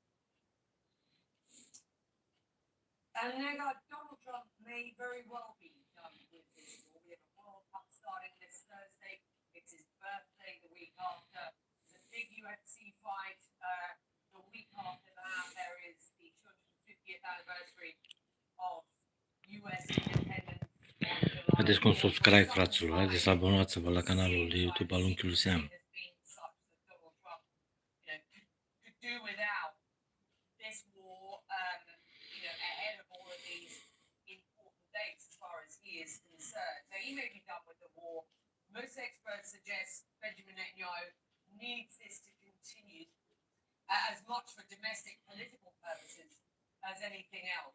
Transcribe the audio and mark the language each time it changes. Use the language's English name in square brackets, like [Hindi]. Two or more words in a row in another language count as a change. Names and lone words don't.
[English] And Donald Trump may very well be done with this war. We have a World Cup starting this Thursday. It's his birthday the week after. There's a big UFC fight the week after that. There is the 250th anniversary of US independence. [Romanian] Haideți cu un subscribe, fraților. Haideți să abonați-vă la canalul de YouTube al unchiului Sam. [English] Do without this war, ahead of all of these important dates as far as he is concerned. So he may be done with the war. Most experts suggest Benjamin Netanyahu needs this to continue as much for domestic political purposes as anything else.